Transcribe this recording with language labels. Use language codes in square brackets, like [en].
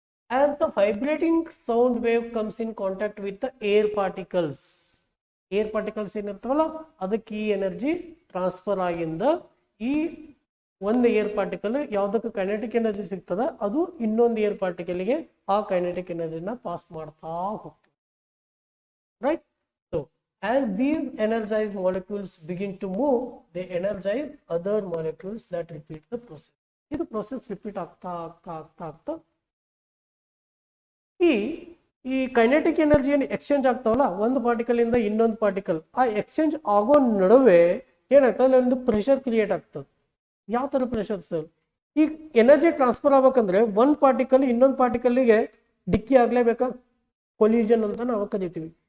[en] As the vibrating sound wave comes in contact with the air particles, [kn] air particles ಏನಿರ್ತಾವಲ್ಲ ಅದಕ್ಕೆ ಈ energy transfer ಆಗಿಂದ ಈ ಒಂದು air particle ಯಾವ್ದಕ್ಕೆ ಕೈನೆಟಿಕ್ ಎನರ್ಜಿ ಸಿಗ್ತದ ಅದು ಇನ್ನೊಂದು ಏರ್ ಪಾರ್ಟಿಕಲ್ಗೆ ಆ ಕೈನೆಟಿಕ್ ಎನರ್ಜಿನ ಪಾಸ್ ಮಾಡ್ತಾ ಹೋಗ್ತದೆ. [en] Right? So as these energized molecules begin to move, they energize other molecules that repeat the process. [kn] ಇದು ಪ್ರೊಸೆಸ್ ರಿಪೀಟ್ ಆಗ್ತಾ ಆಗ್ತಾ ಆಗ್ತಾ ಆಗ್ತಾ ಈ ಕೈನೆಟಿಕ್ ಎನರ್ಜಿ ಏನು ಎಕ್ಸ್ಚೇಂಜ್ ಆಗ್ತಾವಲ್ಲ ಒಂದು ಪಾರ್ಟಿಕಲ್ ಇಂದ ಇನ್ನೊಂದು ಪಾರ್ಟಿಕಲ್, ಆ ಎಕ್ಸ್ಚೇಂಜ್ ಆಗೋ ನಡುವೆ ಏನಾಗ್ತದೆ, ಒಂದು ಪ್ರೆಷರ್ ಕ್ರಿಯೇಟ್ ಆಗ್ತದೆ. ಯಾವ ತರ ಪ್ರೆಷರ್ ಸರ್? ಈ ಎನರ್ಜಿ ಟ್ರಾನ್ಸ್ಫರ್ ಆಗ್ಬೇಕಂದ್ರೆ ಒಂದ್ ಪಾರ್ಟಿಕಲ್ ಇನ್ನೊಂದು ಪಾರ್ಟಿಕಲ್ಗೆ ಡಿಕ್ಕಿ ಆಗ್ಲೇಬೇಕಾ, ಕೊಲಿಜನ್ ಅಂತ ನಾವು ಕರಿತೀವಿ.